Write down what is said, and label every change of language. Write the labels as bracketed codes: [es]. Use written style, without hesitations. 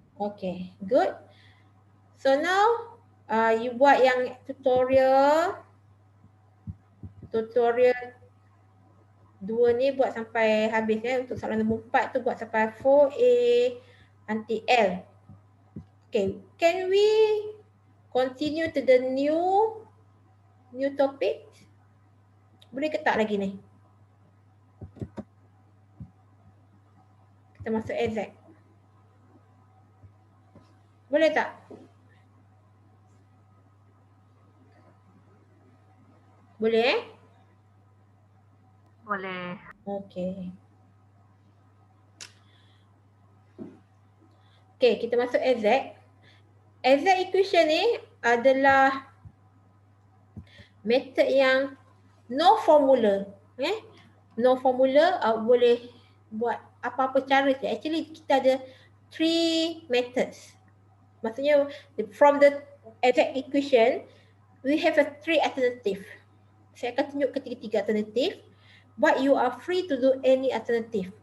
[en] Okay, good. So now you [ms] buat yang tutorial 2 ni buat sampai habis untuk soalan nombor 4 tu buat sampai 4A until L. [en] Okay, can we continue to the new topic? [ms] Boleh ke tak lagi ni? Kita masuk exact. Boleh tak? Boleh Boleh. Okay. Okay, kita masuk exact. Exact equation ni adalah method yang [en] no formula. No formula, [ms] boleh buat apa-apa cara je. Actually kita ada 3 methods. Maksudnya [en] from the exact equation, we have a 3 alternative. [ms] Saya akan tunjuk ketiga-tiga alternatif. [en] But you are free to do any alternative.